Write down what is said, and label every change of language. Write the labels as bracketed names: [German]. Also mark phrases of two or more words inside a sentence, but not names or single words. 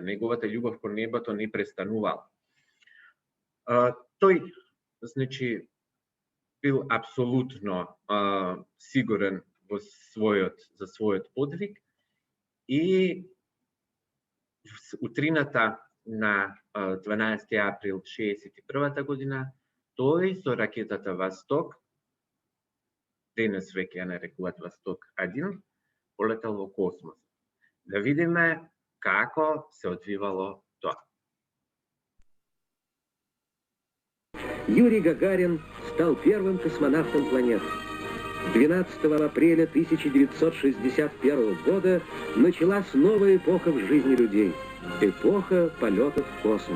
[Macedonian] Неговата љубов кон небото не престанувала. Тој, значи, бил апсолутно сигурен во за својот подвиг и утрината на 12 април 1961 година, тој со ракетата Восток, денес веќе ја нарекуваат Восток 1, полетал во космос. Да видиме како се одвивало тоа. [Russian] Юрий Гагарин стал первым космонавтом планеты. 12 апреля 1961 года началась новая эпоха в жизни людей. Эпоха полетов в космос.